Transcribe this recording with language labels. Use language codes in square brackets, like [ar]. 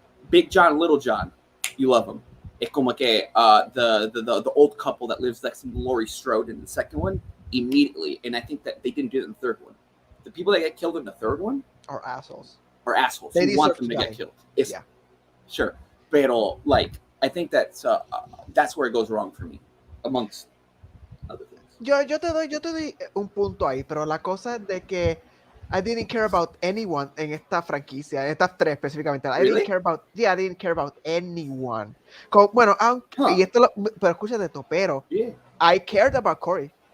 [en] Big John, Little John, you love him. Es como que the old couple that lives next to Laurie Strode in the second one, immediately. And I think that they didn't do it in the third one. The people that get killed in the third one are assholes. You want them to get killed. Yeah. Sure. Pero like I think that's where it goes wrong for me, amongst other things. [es] Yo te doy un punto ahí, pero la cosa es de que I didn't care about anyone en esta franquicia, en estas 3 específicamente. [en] Really? I didn't care about anyone. [es] Bueno, y pero escúchate esto, pero I cared about Corey.